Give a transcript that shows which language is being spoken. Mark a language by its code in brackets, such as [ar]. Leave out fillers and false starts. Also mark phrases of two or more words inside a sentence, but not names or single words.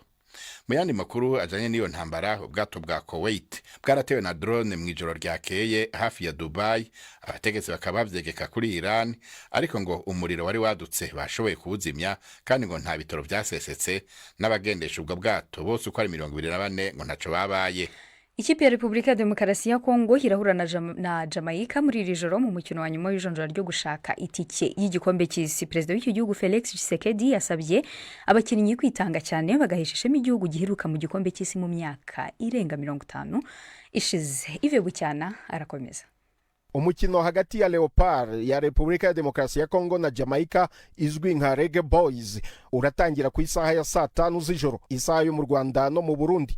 [rn] Mu yandi makuru ajanye n'iyo ntambara, ubwato bwa Kuwait bwaratewe na drone mw'ijoro ryakeye hafi ya Dubai. Abategetsi bakaba bavyegeka kuri Iran, ariko ngo umuriro wari wadutse bashoboye kuwuzimya, kandi ngo nta bitoro vyasesetse, n'abagendesha ubwo bwato bose uko ari 24 ngo ntaco babaye. [rw] Ikipe ya Repubulika ya Demokarasi ya Congo irahura na Jamaica muri iri joro mu mukino wa nyuma w'ijonjora ryo gushaka itike y'igikombe cy'isi. Perezida w'icyo gihugu Felix Tshisekedi yasabye abakinnyi kwitanga cyane bagahesha ishema igihugu giheruka mu gikombe cy'isi mu myaka irenga 50 ishize. Ive Bucyana arakomeza. Umukino hagati ya Leopard ya Repubulika ya Demokarasi ya Congo na Jamaica izwi nka Reggae Boys uratangira ku isaha ya 5 z'ijoro isaha yo mu Rwanda no mu Burundi.